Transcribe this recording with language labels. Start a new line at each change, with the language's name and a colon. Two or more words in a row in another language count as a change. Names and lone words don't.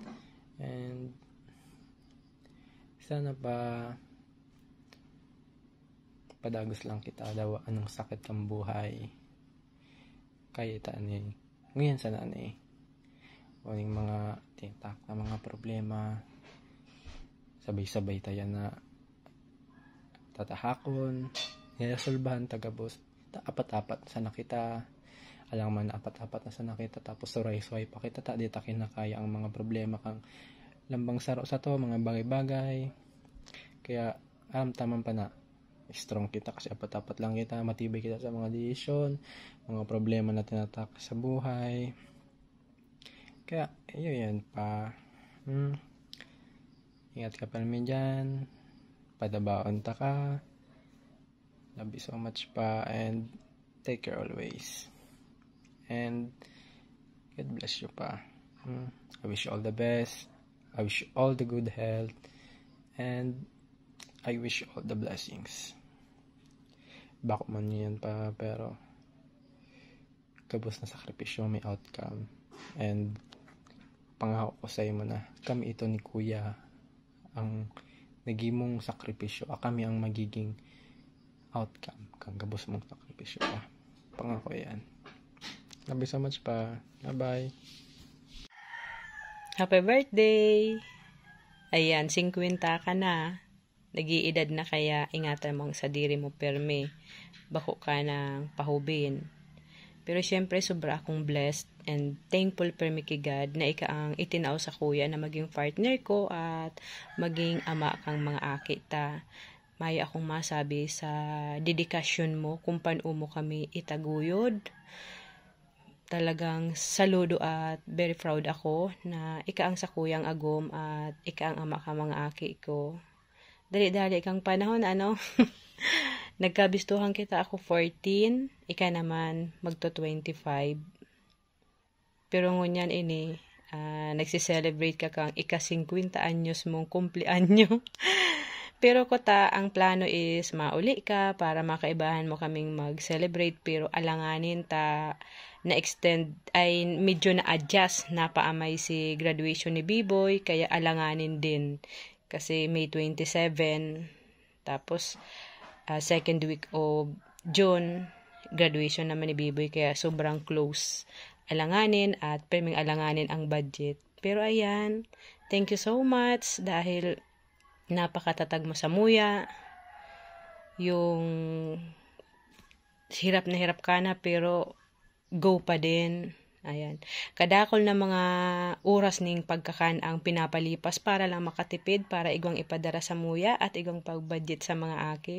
Bikol: And sana padagos lang kita daw anong sakit kang buhay. Kaya ni ngayon sana ni waling mga tintak na mga problema sabay-sabay tayo na tatahakon niresolbahan tagabos apat-apat sana kita alang man apat-apat na sana kita tapos suray-suray pa kita di ta kinakaya ang mga problema kang lambang saro sa to mga bagay-bagay kaya taman pa na strong kita kasi apat-apat lang kita matibay kita sa mga desisyon mga problema na tinatak sa buhay kaya yun pa ingat ka pa namin dyan padabaon ta ka
English: love you so much pa and take care always and God bless you pa. I wish you all the best. I wish you all the good health and I wish you all the blessings. Bako man yan pa pero kabos na sakripisyo may outcome and pangako ko sa mo na kami ito ni Kuya ang nagimong sakripisyo kami ang magiging outcome kang kabos mong sakripisyo pa pangako yan. Love you so much pa. Bye-bye. Happy birthday!
Bikol: Ayan, 50 ka na. Nag-iedad na kaya ingatan mo ang sadiri mo perme. Bako ka ng pahubin. Pero syempre sobra akong
English: blessed and thankful
Bikol: perme kay God na ika ang itinao sa kuya na maging partner ko at maging ama kang mga akita. May akong masabi sa dedikasyon mo kung paano mo kami itaguyod. Talagang saludo at
English: very proud
Bikol: ako na ika ang sa kuyang agom at ika ang ama ka mga aki ko. Dali-dali kang panahon nagkabistuhan kita ako 14, ika naman magto 25. Pero ngunyan ini nagsiselebrate ka kang ika 50 anyos mong kumpleanyo. Pero kota ang plano is mauli ka para makaibahan mo kaming mag-celebrate pero alanganin ta na-extend ay medyo na-adjust na paamay si graduation ni B-Boy kaya alanganin din kasi May 27 tapos
English: second week of June
Bikol: graduation naman ni B-Boy kaya sobrang close alanganin at perming alanganin ang budget pero ayan
English: thank you so much
Bikol: dahil napakatatag mo sa muya yung hirap na hirap ka na pero go pa din. Ayan. Kadakol na mga oras ning pagkakan ang pinapalipas para lang makatipid para igwang ipadara sa muya at igwang pagbudget sa mga aki.